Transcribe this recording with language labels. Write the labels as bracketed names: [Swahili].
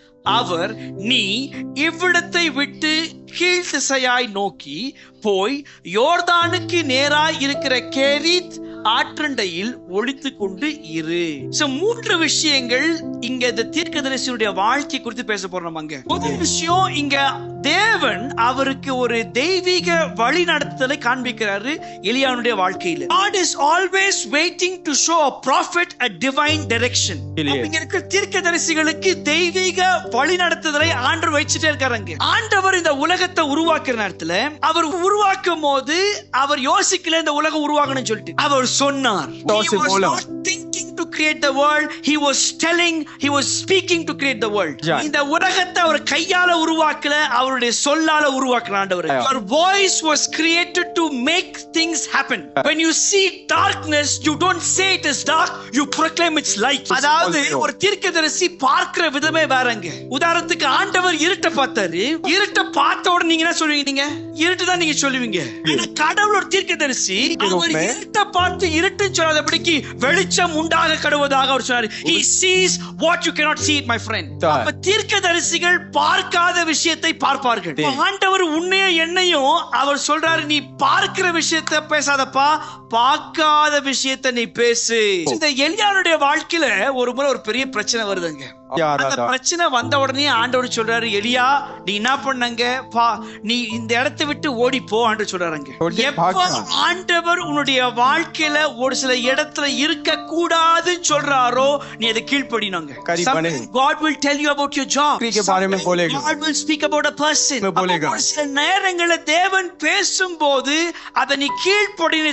[Tamil] அவர், நீ இவ்விடத்தை விட்டு கீழ் திசையாய் நோக்கி போய் யோர்தானுக்கு நேராய் இருக்கிற கேரித் ஆற்றண்டையில் ஒளித்து கொண்டு இரு. 3 விஷயங்கள் இங்க இந்த தீர்க்கதரிசியுடைய வாழ்க்கை குறித்து பேச போறோம். முதல் விஷயம், இங்க தேவன் அவருக்கு ஒரு தெய்வீக வழி நடத்துதலை காண்பிக்கிறாரு எலியாவுடைய வாழ்க்கையில. [English] God is always waiting to show a prophet a divine direction. [Tamil] இங்க இருக்கிற தீர்க்கதரிசிகளுக்கு தெய்வீக வழி நடத்துதலை ஆண்டவர் வச்சிட்டே இருக்காருங்க. ஆண்டவர் இந்த உலகத்தை உருவாக்குற நேரத்துல அவர் உருவாக்கும் போது அவர் யோசிக்கல இந்த உலகம் உருவாகணும்னு சொல்லிட்டு. அவர் சொன்னார். [English] He was not thinking to create the world, he was telling, he was speaking to create the world. [Tamil] இந்த உலகத்தை அவர் கையால உருவாக்கல, அவருடைய சொல்லால உருவாக்குன ஆண்டவர். [English] Your voice was created to make things happen. When you see darkness, you don't say it is dark, you proclaim its light. [Tamil] அதாவது ஒரு தீர்க்கதரிசி பார்க்கிற விதமே வேறங்க. உதாரணத்துக்கு ஆண்டவர் இருட்ட பார்த்தாரு. இருட்ட பார்த்த உடனே நீங்க என்ன சொல்லுவீங்க? நீங்க இருட்டு தான் நீங்க சொல்லுவீங்க. ஆனா கடவுள் ஒரு தீர்க்கதரிசி, அவர் இருட்ட பார்த்து இருட்டுன்னு சொல்லாதபடிக்கு வெளிச்சம் உண்டாக கடவுதாக அவர் சொன்னார். [English] He sees what you cannot see it, my friend. [Tamil] அப்ப தீர்க்கதரிசிகள் பார்க்காத விஷயத்தை பார்ப்பார்கள். ஆண்டவர் உன்னையும் என்னையும் அவர் சொல்றாரு, நீ பார்க்கிற விஷயத்தை பேசாதப்பா, பார்க்காத விஷயத்தை நீ பேசு. இந்த எலியாவுடைய வாழ்க்கையில ஒரு முறை ஒரு பெரிய பிரச்சனை வருதுங்க. அந்த பிரச்சனை வந்த உடனே ஆண்டவர் சொல்றாரு, எலியா நீ என்ன பண்ணங்க, நீ இந்த இடத்தை விட்டு ஓடி போ ஆண்டவர் சொல்றாருங்க. எப்ப ஆண்டவர் உன்னுடைய வாழ்க்கையில ஒரு சில இடத்துல இருக்க கூடாதுன்னு சொல்றாரோ நீ அதை கீழ்ப்படினங்க. [English] God will tell you about your job. God will speak about a person. [Tamil] ஒரு சில நேரங்கள்ல தேவன் பேசும்போது அதை நீ கீழ்ப்படின.